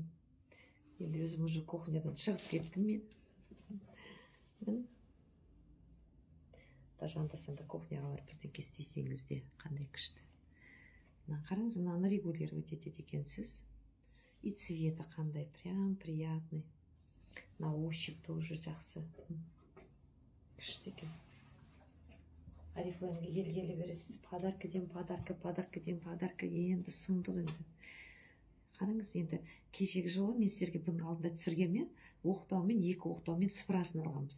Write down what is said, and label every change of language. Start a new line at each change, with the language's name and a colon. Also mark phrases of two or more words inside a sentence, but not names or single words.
Kazakh: Енді өзім уже кухнядан шығып кеттім мен. Даже анда-санда кухняға барып бірдеңке істесеңіз де қандай күшті. Мына қараңыз, мынаны регулировать етеді екенсіз. И цветі қандай,
Russian: прям приятный. На ощупь тоже
Kazakh: жақсы. Күшті екен. Oriflame-ге келгелі бересіз. Подаркіден подарка, енді сұмдық енді. Қараңыз, енді кешегі жолы мен сіздерге бұның алдында түсіргенмен оқтаумен, екі оқтаумен сыпырасын алғанбыз.